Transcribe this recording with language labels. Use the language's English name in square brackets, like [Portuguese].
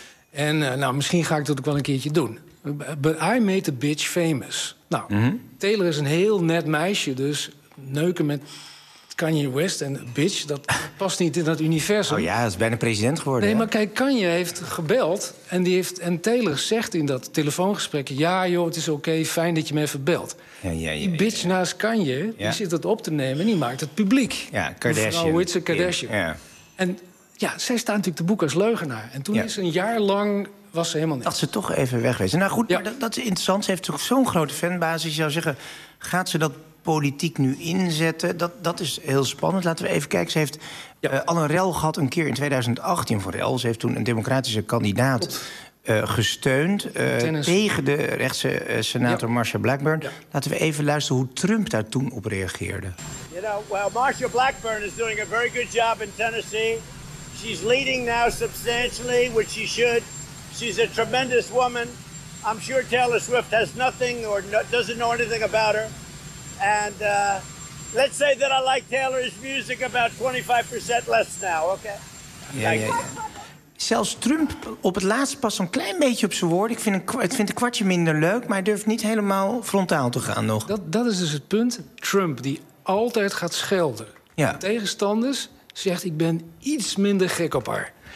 [Dutch] En nou, misschien ga ik dat ook wel een keertje doen. [English] But I made the bitch famous. [Dutch] Nou, Taylor is een heel net meisje. Dus neuken met Kanye West en bitch, dat past niet in dat universum. Oh ja, hij is bijna president geworden. Nee, ja. Maar kijk, Kanye heeft gebeld en die heeft en Taylor zegt in dat telefoongesprek... ja joh, het is oké, fijn dat je me even belt. Ja. Die bitch naast Kanye, die zit dat op te nemen en die maakt het publiek. Ja, Kardashian. [English] Mevrouw, it's a Kardashian. [Dutch] Ja. En ja, zij staat natuurlijk te boeken als leugenaar. En toen is een jaar lang... was ze helemaal niet. Dacht ze toch even wegwezen. Nou goed, maar dat is interessant. Ze heeft toch zo'n grote fanbasis. Je zou zeggen, gaat ze dat... politiek nu inzetten, dat is heel spannend. Laten we even kijken. Ze heeft al een rel gehad, een keer in 2018 voor rel. Ze heeft toen een democratische kandidaat gesteund... tegen de rechtse senator Marsha Blackburn. Ja. Laten we even luisteren hoe Trump daar toen op reageerde. [English] You know, well, Marsha Blackburn is doing a very good job in Tennessee. She's leading now substantially, which she should. She's a tremendous woman. I'm sure Taylor Swift has nothing or doesn't know anything about her. And let's say that I like Taylor's music about 25% less now, okay? [Dutch] Ja. Zelfs Trump op het laatst past een klein beetje op zijn woord. Ik vind een kwartje minder leuk, maar hij durft niet helemaal frontaal te gaan nog. Dat is dus het punt. Trump, die altijd gaat schelden. Ja. Tegenstanders zegt, ik ben iets minder gek op haar.